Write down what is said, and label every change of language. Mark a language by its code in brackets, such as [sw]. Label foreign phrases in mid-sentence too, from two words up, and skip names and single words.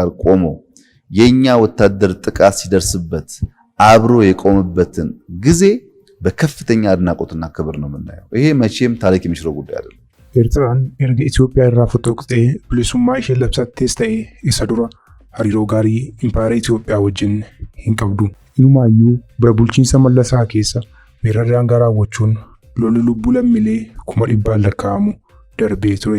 [am] ቆሞ የኛ ወታደር ጥቃት ሲደርስበት አብሮ የቆመበትን ጊዜ በከፍተኛ አድናቆትና ክብር ነው የምናየው። ይሄ መቼም ታሪክ የሚሽረው ጉዳይ አይደለም። [om] ኤርትራን erga Itoophiyaa irraa fotoqxee bilisummaa ishee labsattees ta'e isa dura hariiroo gaarii impaayera Itoophiyaa wajjin hin qabdu. Inumaayyuu bara bulchiinsa Mallasaa keessa weeraraan raawwachuun lolli lubbuu lammiilee 100,000 lakkaa'amu darbee ture.